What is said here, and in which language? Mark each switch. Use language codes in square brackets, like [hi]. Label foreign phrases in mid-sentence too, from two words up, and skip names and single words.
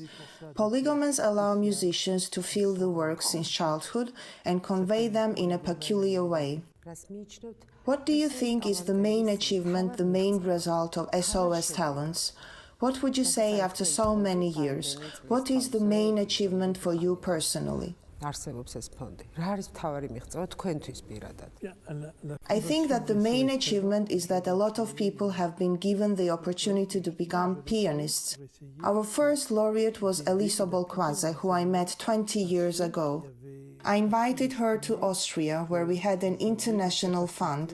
[en] Polygons allow musicians to feel the work since childhood and convey them in a peculiar way. What do you think is the main achievement, the main result of SOS talents? What would you say after so many years? What is the main achievement for you personally? [ka] არსებობს ეს ფონდი. რა არის მთავარი მიღწევა თქვენთვის პირადად? [en] I think that the main achievement is that a lot of people have been given the opportunity to become pianists. Our first laureate was Elisa Bolquaze, who I met 20 years ago. I invited her to Austria, where we had an international fund.